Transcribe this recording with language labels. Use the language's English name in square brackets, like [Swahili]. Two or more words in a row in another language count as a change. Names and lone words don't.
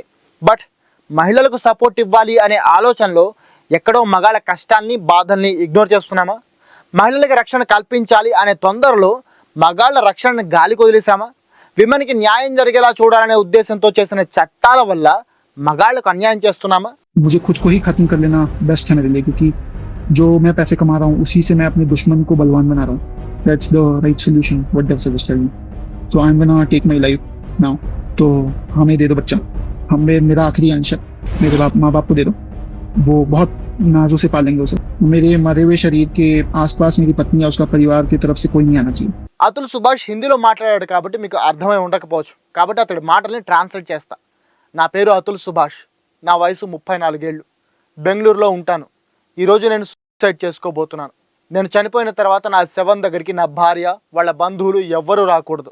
[Telugu] బట్ మహిళలకు సపోర్ట్ ఇవ్వాలి అనే ఆలోచనలో ఎక్కడో మగాళ్ళ కష్టాన్ని బాధల్ని ఇగ్నోర్ చేస్తున్నామా? మహిళలకి రక్షణ కల్పించాలి అనే తొందరలో మగాళ్ళ రక్షణను గాలికి వదిలేసామా? విమెన్కి న్యాయం జరిగేలా చూడాలనే ఉద్దేశంతో చేసిన చట్టాల వల్ల మగాళ్ళకు అన్యాయం చేస్తున్నామా? [Hindi] मुझे खुद को ही खत्म कर लेना बेस्ट है मेरे लिए, क्योंकि जो मैं पैसे कमा रहा हूँ उसी से मैं अपने दुश्मन को बलवान बना रहा हूँ. [English] That's the right solution what they've suggested me. So I'm gonna take my life now. [Hindi] तो हमें दे दो बच्चा, हमें मेरा आखिरी अंश है, मेरे माँ बाप को दे दो, वो बहुत नाजों से पालेंगे उसे. मेरे मरे हुए शरीर के आसपास मेरी पत्नी या उसका परिवार की तरफ से कोई नहीं आना चाहिए. [Telugu] అతుల్ సుభాష్ హిందీలో మాట్లాడాడు కాబట్టి మీకు అర్థమై ఉండకపోవచ్చు. కాబట్టి అతడి మాటల్ని ట్రాన్స్లేట్ చేస్తా. నా పేరు అతుల్ సుభాష్, నా వయసు 34 ఏళ్ళు, బెంగళూరులో ఉంటాను. ఈరోజు నేను సూసైడ్ చేసుకోబోతున్నాను. నేను చనిపోయిన తర్వాత నా శవం దగ్గరికి నా భార్య, వాళ్ళ బంధువులు ఎవ్వరూ రాకూడదు.